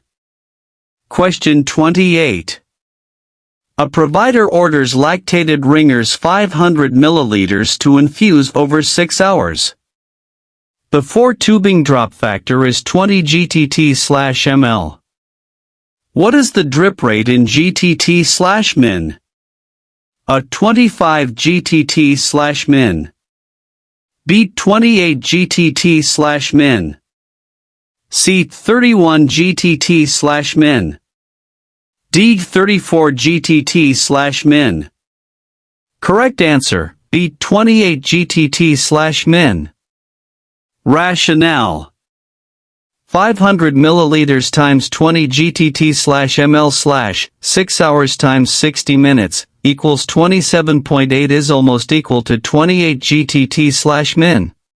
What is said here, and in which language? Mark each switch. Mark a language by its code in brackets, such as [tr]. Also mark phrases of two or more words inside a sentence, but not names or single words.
[en] Question 28. A provider orders lactated ringers 500 milliliters to infuse over 6 hours. The 4-tubing drop factor is 20 GTT/ml. What is the drip rate in GTT/min? A. 25 GTT/min. B. 28 GTT/min. C. 31 GTT/min. D. 34 GTT/min. Correct answer, B. 28 GTT/min. Rationale. 500 milliliters times 20 GTT/ml/ 6 hours times 60 minutes equals 27.8 is almost equal to 28 GTT/min.